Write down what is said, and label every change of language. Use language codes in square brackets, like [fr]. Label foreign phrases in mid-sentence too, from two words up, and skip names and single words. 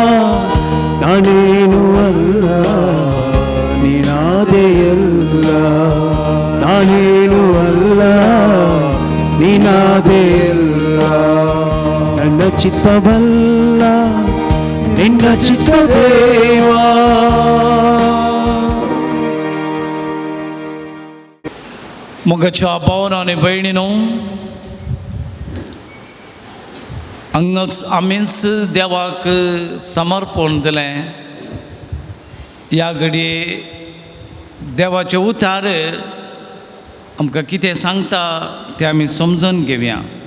[kn] ನಾನೇನು ಅಲ್ಲ ನೀನಾದೆಯಲ್ಲ, ನಾನೇನು ಅಲ್ಲ ನೀನಾದೆಯಲ್ಲ. ನನ್ನ ಚಿತ್ತವಲ್ಲ ನಿನ್ನ ಚಿತ್ತ ದೇವಾ. [kok] मुगाच्या भावानो आनी भयणीनो, हांगा आमीच देवाक समर्पण दिलें. ह्या घडये देवाचे उतार आमकां कितें सांगता तें आमी समजून घेवया.